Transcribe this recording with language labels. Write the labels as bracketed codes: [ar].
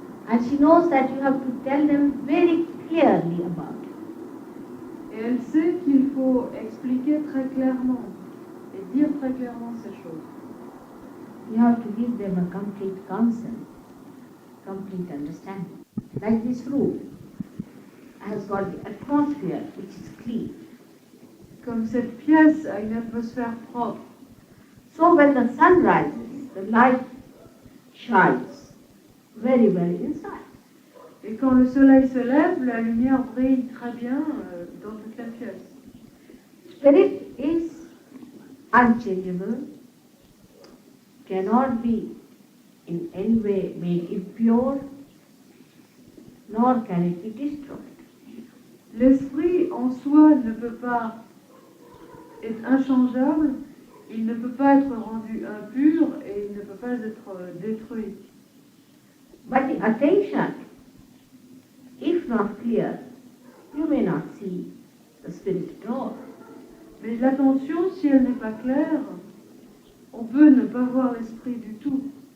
[en] And she knows that you have to tell them very clearly about it. [fr] Et elle sait qu'il faut expliquer très clairement et dire très clairement ces choses. [en] You have to give them a complete counsel, complete understanding. Like this room has got the atmosphere which is clean, [fr] comme cette pièce a une atmosphère propre. [en] So when the sun rises, the light shines very well inside. [fr] Et quand le soleil se lève, la lumière brille très bien dans toute la pièce. [en] Spirit is unchangeable, cannot be in any way made impure, nor can it be destroyed. [fr] L'esprit en soi ne peut pas être inchangeable, il ne peut pas être rendu impur et il ne peut pas être détruit. [en] But the attention, if not clear, you may not see the spirit at all. [fr] Mais l'attention, si elle n'est pas claire, on peut ne pas voir l'esprit du tout.